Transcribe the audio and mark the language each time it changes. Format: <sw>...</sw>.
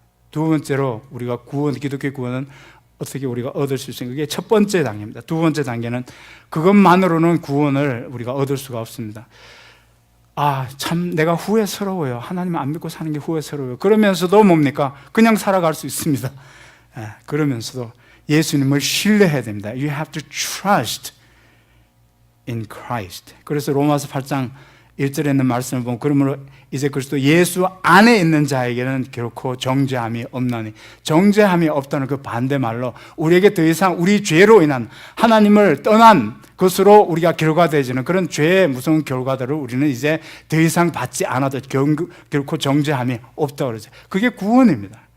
<ko>두 번째로 우리가 기독교 구원은 어떻게 우리가 얻을 수 있습니까? 그게 첫 번째 단계입니다. 두 번째 단계는 그것만으로는 구원을 우리가 얻을 수가 없습니다. 참 내가 후회스러워요. 하나님 안 믿고 사는 게 후회스러워요. 그러면서도 뭡니까? 그냥 살아갈 수 있습니다. 그러면서도 예수님을 신뢰해야 됩니다.</ko> <en>You have to trust in Christ.</en> <ko>그래서 로마서 8장 1절에 있는 말씀을 보면 그러므로 이제 그리스도 예수 안에 있는 자에게는 결코 정죄함이 없나니, 정죄함이 없다는 그 반대말로 우리에게 더 이상 우리 죄로 인한 하나님을 떠난 것으로 우리가 결과되어지는 그런 죄의 무서운 결과들을 우리는 이제 더 이상 받지 않아도 결코 정죄함이 없다고 그러죠. 그게 구원입니다.</ko>